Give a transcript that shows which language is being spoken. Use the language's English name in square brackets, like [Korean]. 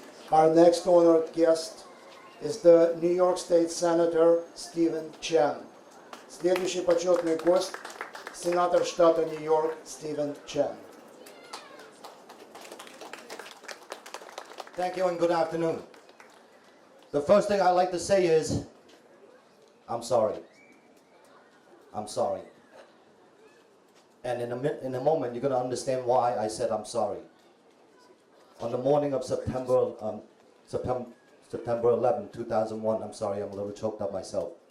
[English] Our next honored guest is the New York State Senator Stephen Chen. [Russian] Следующий почетный гость – сенатор штата Нью-Йорк Стивен Чен. [English] Thank you and good afternoon. The first thing I'd like to say is, I'm sorry. I'm sorry. And in a moment, you're going to understand why I said I'm sorry. On the morning of September 11, 2001, I'm sorry, I'm a little choked up myself.